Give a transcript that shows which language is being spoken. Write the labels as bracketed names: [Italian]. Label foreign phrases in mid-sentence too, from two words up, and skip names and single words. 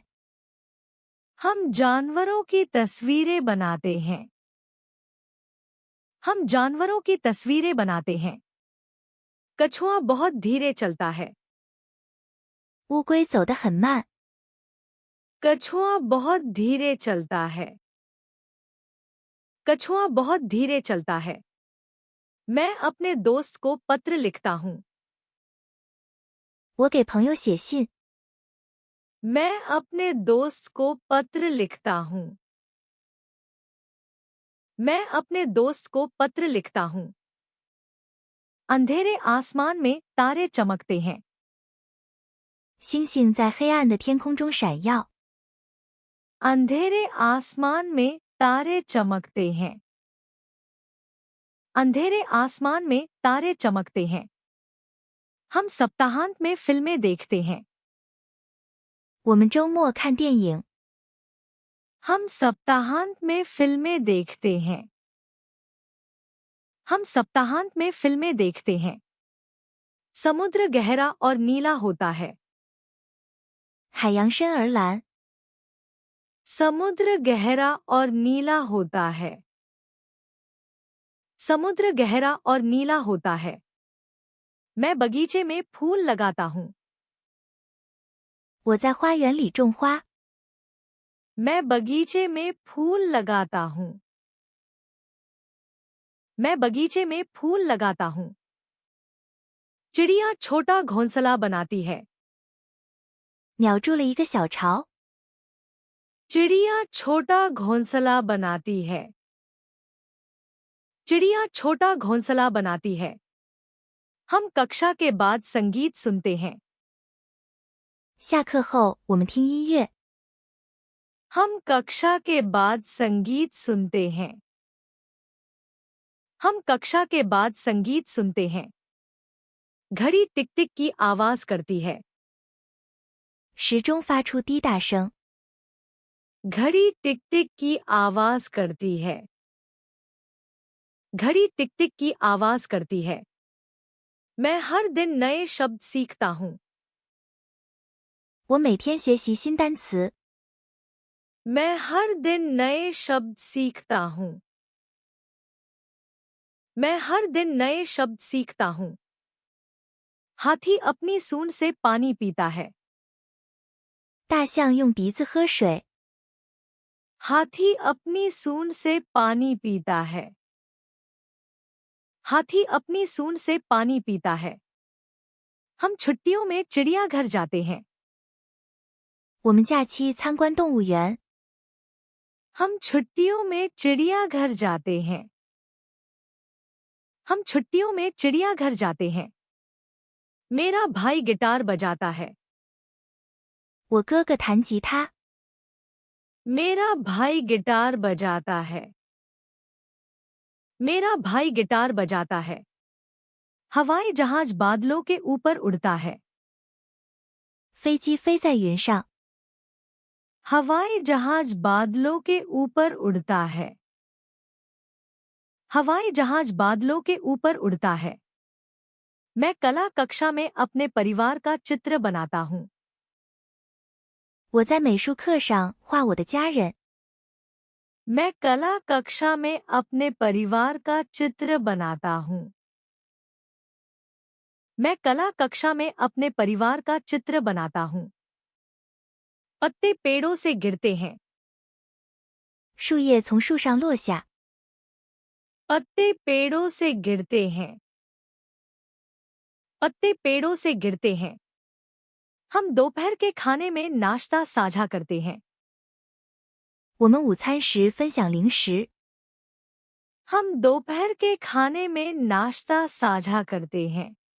[Hindi] हम जानवरों की तस्वीरें बनाते हैं। हम जानवरों की तस्वीरें बनाते हैं। कछुआ बहुत धीरे चलता है। [Chinese] 乌龟走得很慢。 [Hindi] कछुआ बहुत धीरे चलता है। कछुआ बहुत धीरे चलता है। मैं अपने दोस्त को पत्र लिखता हूँ। [Chinese] 我给朋友写信。 [Hindi] मैं अपने दोस्त को पत्र लिखता हूँ। मैं अपने दोस्त को पत्र लिखता हूँ। अंधेरे आसमान में तारे चमकते हैं। [Chinese] 星星在黑暗的天空中闪耀。 [Hindi] अंधेरे आसमान में तारे चमकते हैं। अंधेरे आसमान में तारे चमकते हैं। हम सप्ताहांत में फिल्में देखते हैं। [Chinese] 我们周末看电影。 [Hindi] हम सप्ताहांत में फिल्में देखते हैं। हम सप्ताहांत में फिल्में देखते हैं। समुद्र गहरा और नीला होता है। [Chinese] 海洋深而蓝。 [Hindi] समुद्र गहरा और नीला होता है। समुद्र गहरा और नीला होता है। मैं बगीचे में फूल लगाता हूँ। [Chinese] 我在花园里种花。 [Hindi] मैं बगीचे में फूल लगाता हूँ। मैं बगीचे में फूल लगाता हूँ। चिड़िया छोटा घोंसला बनाती है। [Chinese] 鸟筑了一个小巢。 [Hindi] चिड़िया छोटा घोंसला बनाती है। चिड़िया छोटा घोंसला बनाती है। हम कक्षा के बाद संगीत सुनते हैं। [Chinese] 下课后，我们听音乐。 [Hindi] हम कक्षा के बाद संगीत सुनते हैं। हम कक्षा के बाद संगीत सुनते हैं। घड़ी टिक टिक की आवाज करती है। [Chinese] 时钟发出滴答声。 [Hindi] घड़ी टिक टिक की आवाज करती है। घड़ी टिक टिक की आवाज करती है। मैं हर दिन नए शब्द सीखता हूँ। [Chinese] 我每天学习新单词。 [Hindi] मैं हर दिन नए शब्द सीखता हूँ। मैं हर दिन नए शब्द सीखता हूँ। हाथी अपनी सूंड से पानी पीता है। [Chinese] 大象用鼻子喝水。 [Hindi] हाथी अपनी सूंड से पानी पीता है। हाथी अपनी सूंड से पानी पीता है। हम छुट्टियों में चिड़ियाघर जाते हैं। [Chinese] 我们假期参观动物园。 [Hindi] हम छुट्टियों में चिड़ियाघर जाते हैं। हम छुट्टियों में चिड़ियाघर जाते हैं। मेरा भाई गिटार बजाता है। [Chinese] 我哥哥弹吉他。 [Hindi] मेरा भाई गिटार बजाता है। मेरा भाई गिटार बजाता है। हवाई जहाज बादलों के ऊपर उड़ता है। [Chinese] 飞机飞在云上。 [Hindi] हवाई जहाज बादलों के ऊपर उड़ता है। हवाई जहाज बादलों के ऊपर उड़ता है। मैं कला कक्षा में अपने परिवार का चित्र बनाता हूँ। [Chinese] 我在美术课上画我的家人。 [Hindi] मैं कला कक्षा में अपने परिवार का चित्र बनाता हूँ। मैं कला कक्षा में अपने परिवार का चित्र बनाता हूँ। पत्ते पेड़ों से गिरते हैं। [Chinese] 树叶从树上落下。 [Hindi] पत्ते पेड़ों से गिरते हैं। पत्ते पेड़ों से गिरते हैं। हम दोपहर के खाने में नाश्ता साझा करते हैं। [Chinese] 我们午餐时分享零食。 [Hindi] हम दोपहर के खाने में नाश्ता साझा करते हैं।